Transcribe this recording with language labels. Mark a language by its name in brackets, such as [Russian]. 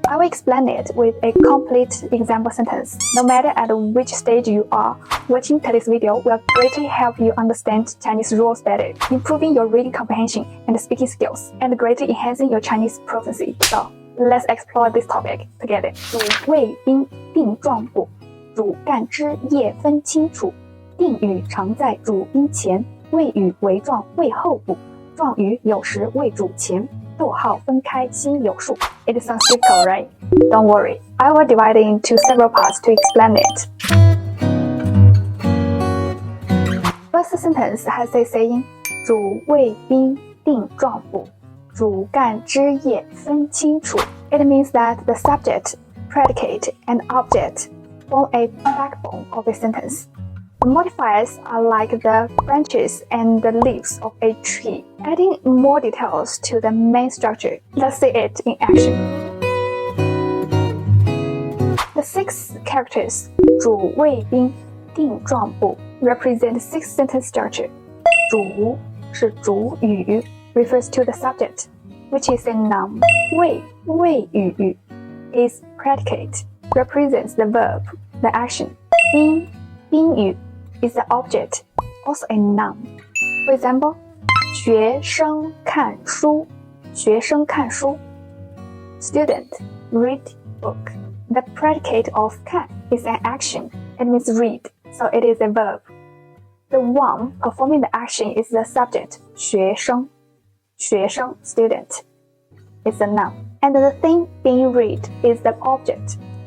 [English] I will explain it with a complete example sentence. No matter at which stage you are, watching today's video will greatly help you understand Chinese rules better, improving your reading comprehension and speaking skills, and greatly enhancing your Chinese proficiency. So, let's explore this topic together. [Chinese] 主谓宾定状补，主干之业分清楚，定语常在主宾前，谓语为状谓后补。状语有时为主前，逗号分开心有数。 [English] It sounds difficult, right? Don't worry. I will divide it into several parts to explain it. First sentence has a saying, [Chinese] 主谓宾定状补，主干之业分清楚。 [English] It means that the subject, predicate, and object form a backbone of a sentence. The modifiers are like the branches and the leaves of a tree, adding more details to the main structure. Let's see it in action. The 6 characters [Chinese] 主谓宾定状补 [English] represent 6 sentence structure. [Chinese] 主是主语 [English] refers to the subject, which is a noun. 谓语 is predicate, represents the verb, the action. 宾语is the object, also a noun. For example, [Chinese] 学生看书，学生看书。 [English] Student, read book. The predicate of 看 is an action. It means read, so it is a verb. The one performing the action is the subject, 学生。学生 student is a noun. And the thing being read is the object.